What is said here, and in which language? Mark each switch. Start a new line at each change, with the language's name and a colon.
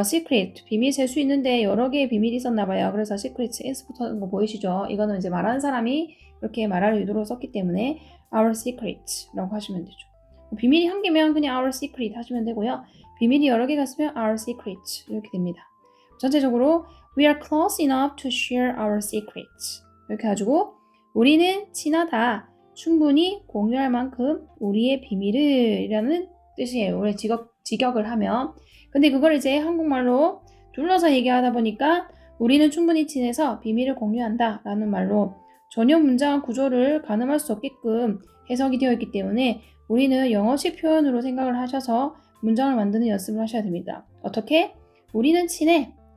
Korean: secret 비밀 셀 수 있는데 여러 개의 비밀이 있었나 봐요. 그래서 secrets s 붙은 거 보이시죠? 이거는 이제 말하는 사람이 이렇게 말할 의도로 썼기 때문에 our secret라고 하시면 되죠. 비밀이 한 개면 그냥 our secret 하시면 되고요. 비밀이 여러 개가 있으면 our secrets 이렇게 됩니다. 전체적으로
English: we are close enough to share our secrets
Korean: 이렇게 해가지고 우리는 친하다. 충분히 공유할 만큼 우리의 비밀을 이라는 뜻이에요. 원래 직역을 하면. 근데 그걸 이제 한국말로 둘러서 얘기하다 보니까 우리는 충분히 친해서 비밀을 공유한다 라는 말로 전혀 문장 구조를 가늠할 수 없게끔 해석이 되어 있기 때문에 우리는 영어식 표현으로 생각을 하셔서 문장을 만드는 연습을 하셔야 됩니다. 어떻게? 우리는 친해.